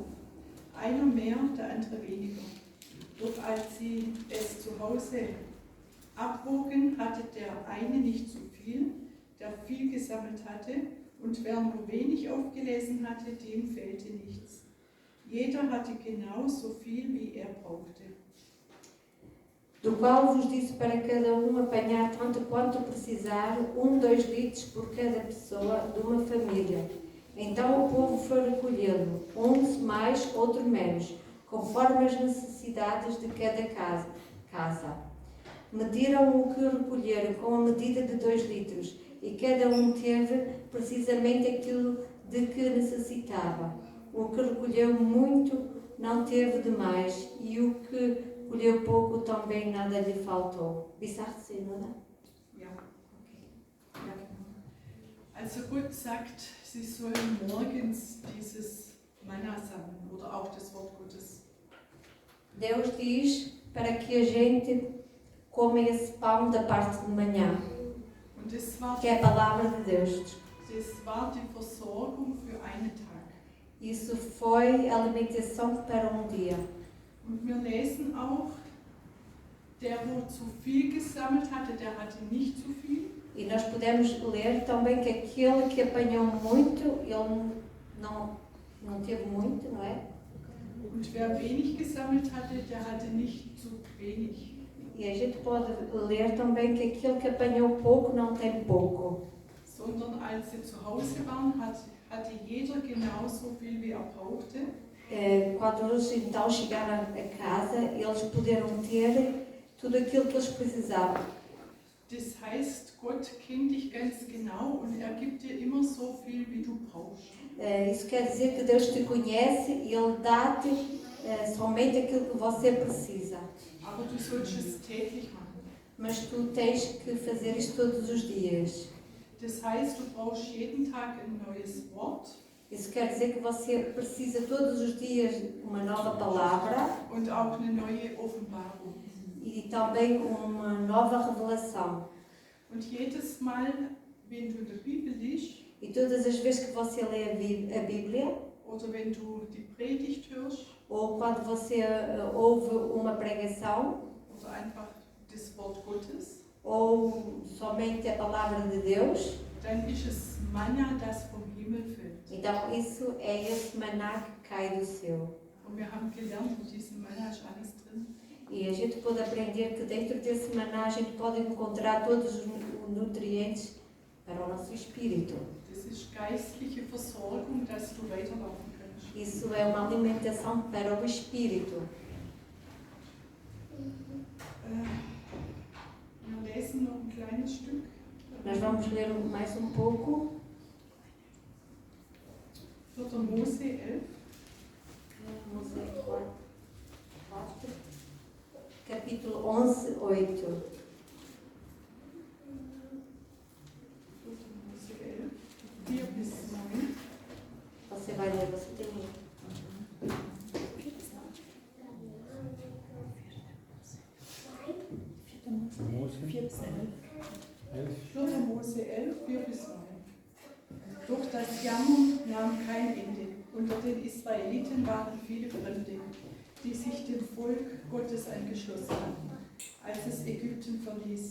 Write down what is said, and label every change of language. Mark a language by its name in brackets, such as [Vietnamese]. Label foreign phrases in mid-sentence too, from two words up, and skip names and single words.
[German] Einer mehr, der andere weniger. Doch als sie es zu Hause abwogen, hatte der eine nicht zu viel, der viel gesammelt hatte, und wer nur wenig aufgelesen hatte, dem fehlte nichts. Jeder hatte genau so viel, wie er brauchte. [Portuguese] Do qual vos disse para cada apanhar tanto quanto precisar, 2 litros por cada pessoa de uma família. Então o povo foi recolhê-lo, uns mais, outro menos, conforme as necessidades de cada casa. Mediram o que recolheram com a medida de 2 litros, e cada teve precisamente aquilo de que necessitava. O que recolheu muito não teve demais, e o que recolheu pouco também nada lhe faltou. [German] Bis 18, oder? Ja. Ja. Also Gott sagt, sie sollen morgens dieses Manna sammeln oder auch das Wort Gottes. [Portuguese] Deus diz para que a gente coma esse pão da parte de manhã, [German] Und das war [Portuguese] que é a palavra de Deus. [German] die Versorgung für einen Tag. [Portuguese] Isso foi alimentação para dia. [German] Und wir lesen auch, der, wo zu viel gesammelt hatte, der hatte nicht zu viel. [Portuguese] E nós podemos ler também que aquele que apanhou muito, ele não teve muito, não é? [German] Und wer wenig gesammelt hatte, der hatte nicht zu wenig. [Portuguese] E a gente pode ler também que aquele que apanhou pouco não tem pouco. [German] Sondern als sie zu Hause waren, hatte jeder genauso viel, wie er brauchte. [Portuguese] Quando eles então chegaram a casa, eles puderam ter tudo aquilo que eles precisavam. [German] Das heißt, Gott kennt dich ganz genau und er gibt dir immer so viel, wie du brauchst. [Portuguese] Isso quer dizer que Deus te conhece e Ele dá-te somente aquilo que você precisa. [German] Aber du sollst es täglich machen. [Portuguese] Mas tu tens que fazer isto todos os dias. [German] Das heißt, du brauchst jeden Tag ein neues Wort [Portuguese] Isso quer dizer que você precisa todos os dias uma nova palavra [German] und auch eine neue Offenbarung. [Portuguese] e também uma nova revelação. [German] Und jedes Mal, wenn du in der Bibel liest [Portuguese] E todas as vezes que você lê a Bíblia, [German] oder wenn du die Predigt hörst [Portuguese] ou quando você ouve uma pregação, [German] oder einfach das Wort Gottes, [Portuguese] ou somente a palavra de Deus, [German] dann ist es Manna, das vom Himmel fällt. [Portuguese] então isso é esse maná que cai do céu. [German] Und wir haben gelernt, in diesem Manna ist alles drin. [Portuguese] E a gente pode aprender que dentro desse maná a gente pode encontrar todos os nutrientes para o nosso espírito. [German] Das ist geistliche Versorgung, dass du weiterlaufen kannst. [Portuguese] Isso é uma alimentação para o espírito. [German] Wir lesen noch ein kleines Stück. [Portuguese] Nós vamos ler mais um pouco. [German] 4. Mose 11. [Portuguese] Capítulo 11, 8. [German] 4. Mose 11, 4 bis 9. [Portuguese] Você vai ler, você tem aí. [German] Mose 4 bis 11. 11. 4. Mose 11, 4 bis 9. Doch das Jammern nahm kein Ende. Unter den Israeliten waren viele Fremde, die sich dem Volk Gottes angeschlossen hatten, als es Ägypten verließ.